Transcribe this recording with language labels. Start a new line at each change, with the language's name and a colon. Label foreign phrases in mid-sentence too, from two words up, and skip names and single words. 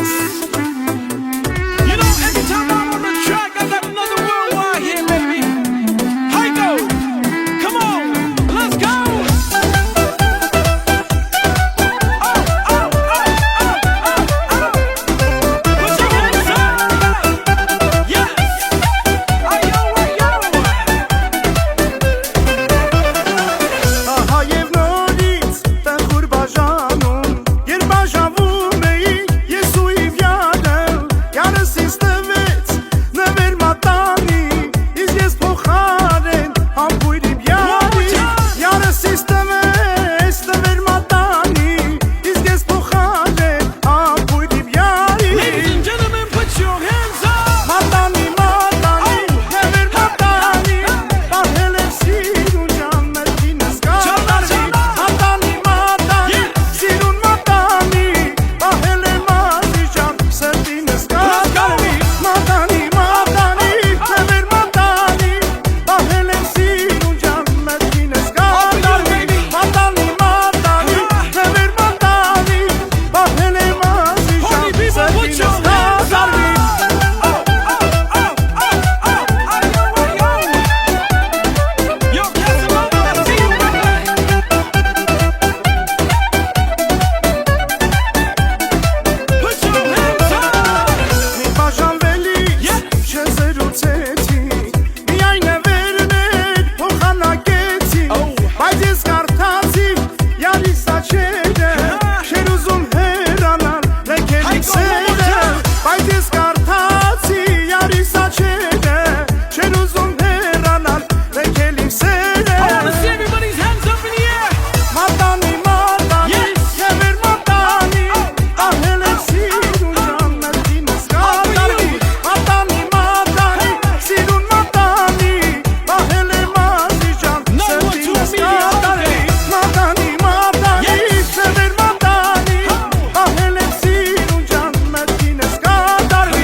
English: You know, every time I'm on the track, I got another worldwide here, baby. Heiko, come on, let's go! Put your hands up! Yes! Ayo!
Armenian: Ահա և նորից տխուր բաժանում, երբ բաժանվում էինք ես ու Իվյանը, յանս ինձ տվեց նվեր մատանի, իսկ ես փոխարեն համբույր Իվյանի, յանս ինձ տվեց նվեր մատանի, իսկ ես փոխարեն համբույր Իվյանի.
English: Ladies and gentlemen, put your hands up!
Armenian: Մատանի, նվեր մատանի, պահել եմ սիրուն ջան մերքինս կատարվի. Մատանի, սիրուն մատանի, պահել եմ ազի ջան սրտինս կատարվի. Մատանի, նվեր մատանի, պահել եմ սիրուն ջան մերքինս կատարվի. Մատանի, նվեր մատանի, պահել եմ ազի ջան սրտինս կատարվի.
English: Yo, Casanova, I see you, baby. Put your hands up!
Armenian: Մի բաժանվելիս չզրուցեցի, միայն նվերներ փոխանակեցի, բայց ես կարդացի յարիս աչքերը, չէր ուզում հեռանալ լքել իմ սերը, բայց ես կարդացի յարիս աչքերը, չէր ուզում հեռանալ լքել իմ սերը.
English: I wanna see everybody's hands up in the air!
Armenian: Մատանի, նվեր մատանի, պահել եմ սիրուն ջան մերքինս կատարվի. Մատանի, սիրուն մատանի, պահել եմ ազի ջան սրտինս կատարվի. Մատանի, նվեր մատանի, պահել եմ սիրուն ջան մերքինս կատարվի.